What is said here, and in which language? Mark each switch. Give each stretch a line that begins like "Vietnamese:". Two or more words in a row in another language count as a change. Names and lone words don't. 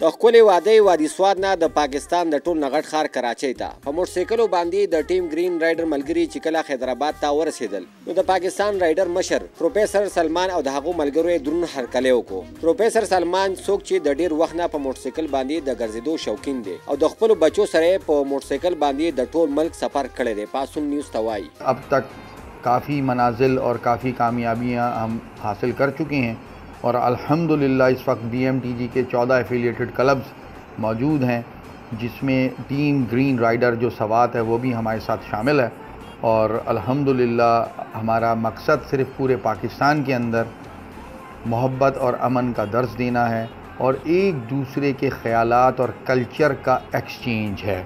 Pashto: خپل وادي وادي سواد نه د پاکستان د ټول نغټ خار کراچۍ ته په موټرسایکلو باندې د ټیم گرین رایډر ملګری چې کله حیدرآباد ته ورسېدل نو د پاکستان رایډر مشر پروفیسر سلمان او د هغو ملګرو یې درون هرکلی وکړو. پروفیسر سلمان څوک چې د ډیر وخت نه په موټرسایکل باندې د ګرځېدو شوقین دی او د خپلو بچو سره په موټرسایکل باندې د ټول ملک سفر کړی دی. پاسون نیوز ته وایي
Urdu: اب تک کافی منازل اور کافی کامیابیاں ہم حاصل کر چکے ہیں اور الحمدللہ اس وقت BMTG کے 14
English: affiliated clubs
Urdu: موجود ہیں جس میں ٹیم گرین رائیڈر جو سوات ہے وہ بھی ہمارے ساتھ شامل ہے اور الحمدللہ ہمارا مقصد صرف پورے پاکستان کے اندر محبت اور امن کا درس دینا ہے اور ایک دوسرے کے خیالات اور کلچر کا ایکسچینج ہے.